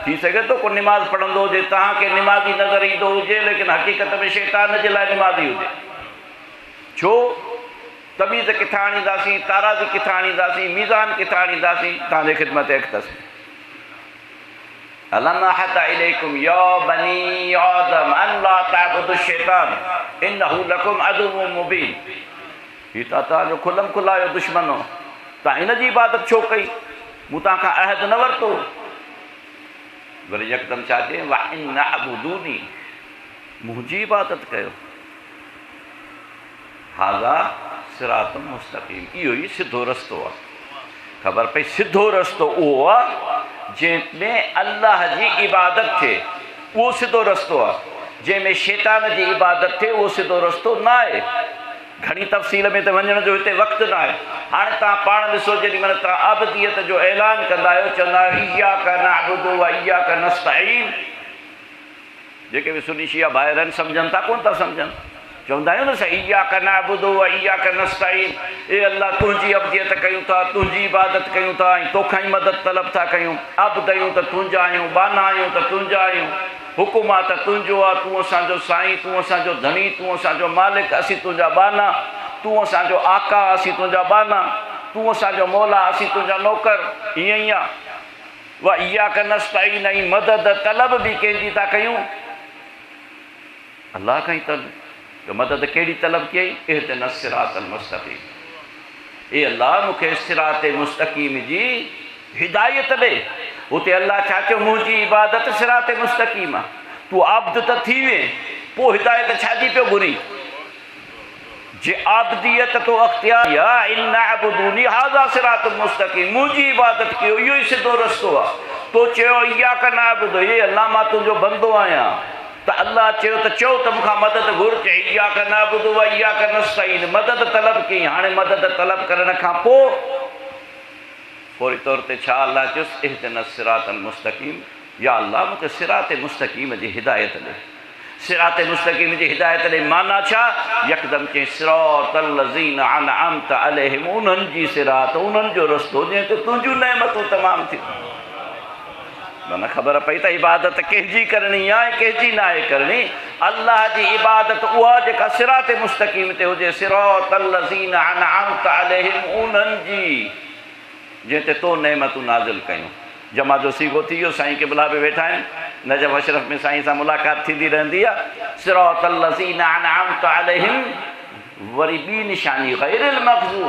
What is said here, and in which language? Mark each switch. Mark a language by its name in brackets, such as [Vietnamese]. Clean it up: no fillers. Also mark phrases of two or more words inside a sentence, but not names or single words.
[Sindhi] थी सघे थो को निमाज़ पढ़ंदो हुजे, तव्हांखे निमाज़ी नज़र ईंदो हुजे, लेकिन हक़ीक़त में शैतान जे लाइ निमाज़ी हुजे। छो? तमीज़ किथां आणींदासीं, ताराज़ी किथां आणींदासीं, मीज़ान किथां आणींदासीं? तव्हांजे ख़िदमत अख़्तस [Arabic] ألم أعهد إليكم يا بني آدم أن لا تعبدوا الشيطان إنه لكم عدو مبين. [Sindhi] हीअ त तव्हांजो खुलम खुलायो दुश्मन हो, तव्हां इन जी इबादत छो कई? मूं तव्हांखां अहद न वरितो। वरी यकदमि छा चई, [Arabic] وأن اعبدوني, [Sindhi] मुंहिंजी इबादत कयो। [Arabic] هذا صراط مستقيم, [Sindhi] इहो ई सिधो रस्तो आहे। ख़बर पई सिधो रस्तो उहो आहे जंहिंमें अल्लाह जी इबादत थिए, उहो सिधो रस्तो आहे। जंहिंमें शैतान जी इबादत थिए उहो सिधो रस्तो न आहे। घणी तफ़सील में त वञण जो हिते वक़्तु न आहे। हाणे तव्हां पाण ॾिसो, जेॾी महिल तव्हां अबदियत जो ऐलान कंदा आहियो, चवंदा आहियो [Arabic] إياك نعبد وإياك نستعين. [Sindhi] जेके बि सुनी शिया भाइर आहिनि सम्झनि था कोन था सम्झनि, चवंदा आहियूं न साईं [Arabic] إياك نعبد وإياك نستعين, [Sindhi] ए अल्लाह तुंहिंजी अबदियत कयूं था, तुंहिंजी इबादत कयूं था ऐं तोखां ई मदद तलब था कयूं। अब्द आहियूं त तुंहिंजा आहियूं, बाना आहियूं त तुंहिंजा आहियूं, हुकुम आहे त तुंहिंजो आहे, तूं असांजो साईं, तूं असांजो धनी, तूं असांजो मालिक, असीं तुंहिंजा बाना, तूं असांजो आका, असीं तुंहिंजा बाना, तूं असांजो मौला, असीं तुंहिंजा नौकर। ईअं ई आहे। [Arabic] وإياك نستعين, [Sindhi] ऐं मदद तलब बि कंहिंजी था कयूं? अल्लाह खां ई तलब। तो मदद कहिड़ी तलब कई, [Arabic] اهدنا الصراط المستقيم, [Sindhi] ए अल्लाह मूंखे सिरात मुस्तक़ीम जी हिदायत ॾे। उते अल्लाह छा चयो, मुंहिंजी इबादत सिरात मुस्तक़ीम आहे। तूं आब्द त थी वे, पोइ हिदायत छाजी पियो घुरी? जे आबदियत तो अख्तियार [Arabic] يا أن اعبدوني هذا صراط مستقيم, [Sindhi] मुंहिंजी इबादत कयो, इहो ई सिधो रस्तो आहे। तो चयो [Arabic] إياك نعبد, [Sindhi] हे अल्लाह मां तुंहिंजो बंदो आहियां, त अल्लाह चयो त चओ त मूंखां मदद घुर, चए [Arabic] إياك نعبد وإياك نستعين, [Sindhi] मदद तलब कई। हाणे मदद तलब करण खां पोइ फौरी तौर ते छा अल्लाह चयुसि, [Arabic] اهدنا الصراط المستقيم, [Sindhi] या अल्लाह मूंखे सिरात मुस्तक़ीम जी हिदायत ॾे। सिरात मुस्तक़ीम जी हिदायत ॾे माना छा? यकदम चई [Arabic] صراط الذين أنعمت عليهم, [Sindhi] उन्हनि जी सिरात, उन्हनि जो रस्तो जंहिं ते तुंहिंजूं नेमतूं तमामु थियूं। माना ख़बर पई त इबादत कंहिंजी करणी आहे, कंहिंजी न आहे करणी। अल्लाह जी इबादत उहा जेका सिरात मुस्तक़ीम ते हुजे, [Arabic] صراط الذين أنعمت عليهم, [Sindhi] उन्हनि जी जंहिं ते तो नेमतूं नाज़िल कयूं। जमा जो सीगो थी वियो, साईं क़िबला बि वेठा आहिनि, नजफ़ अशरफ में साईं सां मुलाक़ात थींदी रहंदी आहे। [Arabic] صراط الذين أنعمت عليهم, [Sindhi] वरी ॿी निशानी [Arabic] غير المغضوب.